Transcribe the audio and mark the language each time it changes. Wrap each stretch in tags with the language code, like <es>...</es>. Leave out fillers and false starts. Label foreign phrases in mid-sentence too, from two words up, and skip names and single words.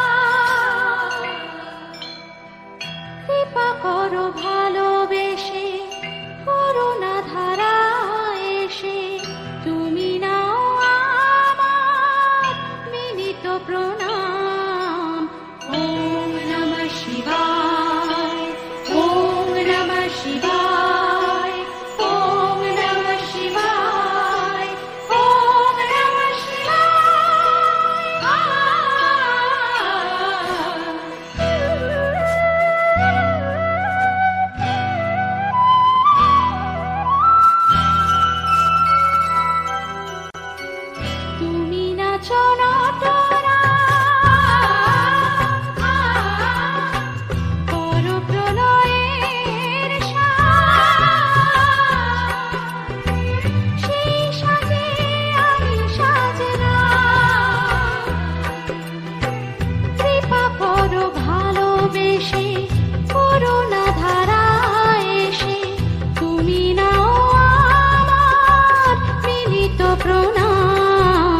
<bn>কৃপা করো ভালোবেসে করুণা ধারা এসে, তুমি নাও আমার মিলিত প্রণাম।</bn> <sa>ওম নমঃ শিবায়, ওম নমঃ শিবায়, ওম নমঃ শিবায়, ওম নমঃ শিবায়।</sa> <bn>তুমি নাচো নটরা পর প্রলয়ের সেই সাজে আমি সাজনা, কৃপা করো ভালোবেসে করুণা ধারা এসে, তুমি নাও আমার মিলিত প্রণাম।</bn>